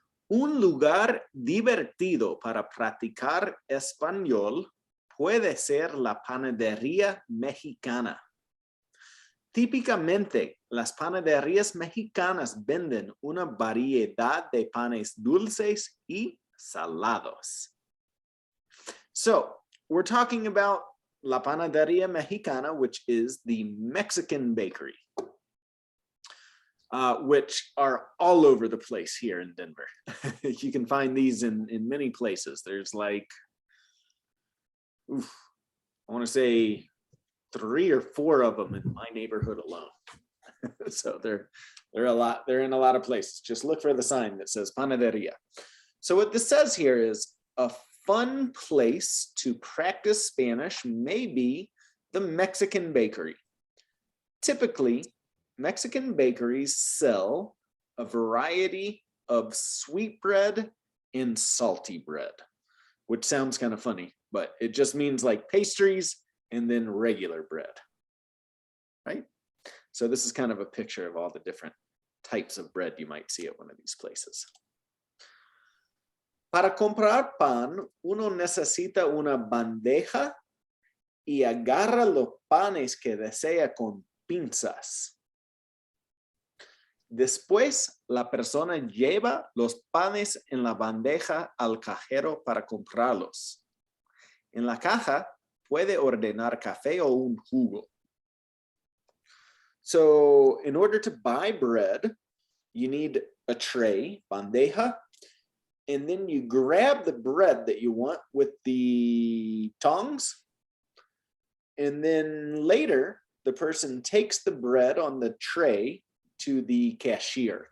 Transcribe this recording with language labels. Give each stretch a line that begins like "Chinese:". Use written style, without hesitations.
Spanish: Un lugar divertido para practicar español puede ser la panadería mexicana. Típicamente, las panaderías mexicanas venden una variedad de panes dulces y salados.
English: So, we're talking about
Spanish: la panadería mexicana,
English: which is the Mexican bakery, which are all over the place here in Denver. You can find these in many places. There's like, I want to say 3 or 4 of them in my neighborhood alone. So they're a lot. They're in a lot of places. Just look for the sign that says panadería. So what this says here is a fun place to practice Spanish may be the Mexican bakery. Typically, Mexican bakeries sell a variety of sweet bread and salty bread, which sounds kind of funny, but it just means like pastries and then regular bread, right? So this is kind of a picture of all the different types of bread you might see at one of these places.
Spanish: Para comprar pan, uno necesita una bandeja y agarra los panes que desea con pinzas. Después, la persona lleva los panes en la bandeja al cajero para comprarlos. En la caja, puede ordenar café o un jugo.
English: So, in order to buy bread, you need a tray, bandeja, and then you grab the bread that you want with the tongs. And then later, the person takes the bread on the tray to the cashier.